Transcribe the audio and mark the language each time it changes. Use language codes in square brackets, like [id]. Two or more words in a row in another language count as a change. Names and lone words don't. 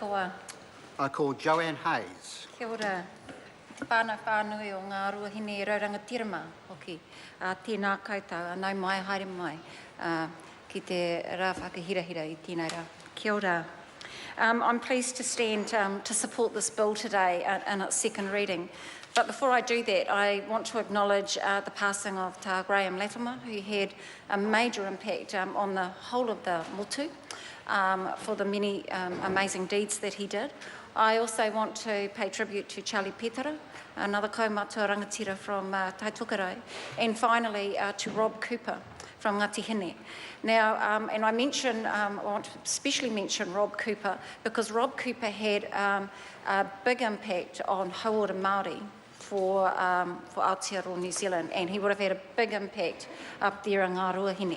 [mi] noa. [en] I call Joanne Hayes. [mi] Kia ora. Te pāna whānui o Ngāruahine e Raurangatirama, hoki. Tēnā koutou, anau mai, haere mai, ki te rā whakahirahira I tēnei rā. Kia ora. [en] I'm pleased to stand to support this bill today in its second reading. But before I do that, I want to acknowledge the passing of Tā Graham Latimer, who had a major impact on the whole of the motu for the many amazing deeds that he did. I also want to pay tribute to Charlie Petera, another [mi] kaumātua rangatira [en] from Taitukarau, and finally to Rob Cooper from Ngāruahine. Now, and I want to especially mention Rob Cooper because Rob Cooper had a big impact on [mi] hauora Māori [en] for Aotearoa New Zealand, and he would have had a big impact up there in Ngāruahine.